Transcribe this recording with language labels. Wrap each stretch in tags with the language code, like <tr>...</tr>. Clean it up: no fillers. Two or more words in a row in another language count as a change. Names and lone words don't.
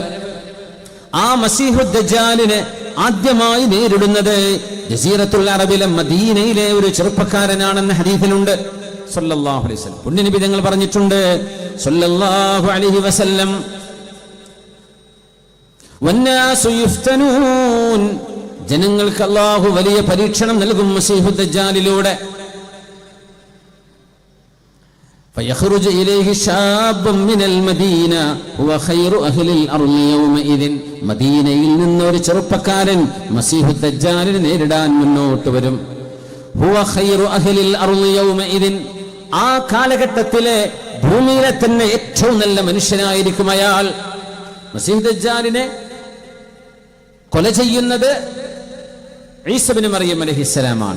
<ml>ആ മസീഹുദ് ദജ്ജാലിനെ ആദ്യമായി നേരിടുന്നത് ജസീറത്തുൽ അറബിലെ മദീനയിലെ ഒരു ചെറുപ്പക്കാരനാണെന്ന് ഹദീസിലുണ്ട്</ml> <ar>صلى الله عليه وسلم.</ar> <ml>പുണ്യനബി തങ്ങൾ പറഞ്ഞിട്ടുണ്ട്</ml> <ar>صلى الله عليه وسلم, والناس يفتنون,</ar> <ml>ജനങ്ങൾക്ക് അല്ലാഹു വലിയ പരീക്ഷണം നൽകും മസീഹുദ് ദജ്ജാലിലൂടെ.</ml> <ar>فيخرج إليه شاب من المدينة هو خير أهل الأرض يومئذ.</ar> <ml>മദീനയിൽ നിന്ന് ഒരു ചെറുപ്പക്കാരൻ മസീഹുദ് ദജ്ജാലിനെ നേരിടാൻ മുന്നോട്ട് വരും.</ml> <ar>هو خير أهل الأرض يومئذ,</ar> <ml>ആ കാലഘട്ടത്തിലെ ഭൂമിയിലെ തന്നെ ഏറ്റവും നല്ല മനുഷ്യനായിരിക്കും അയാൾ. മസീഹുദ് ദജ്ജാലിനെ കൊല ചെയ്യുന്നത് ഈസ ഇബ്നു മറിയം അലൈഹിസ്സലാമാണ്.</ml>